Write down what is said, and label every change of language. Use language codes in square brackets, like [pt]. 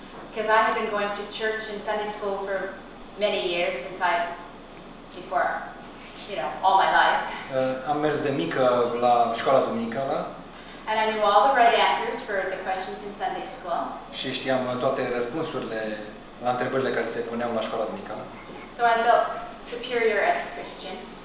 [en] Because I had been going to church and Sunday school for many years since I before, you know, all my life. [ro] Am mers de mică la școala duminicală. [en] And I knew all the right answers for the questions in Sunday school. [ro] Și știam toate răspunsurile la întrebările care se puneau la școala duminicală. [en] So I felt superior as a Christian.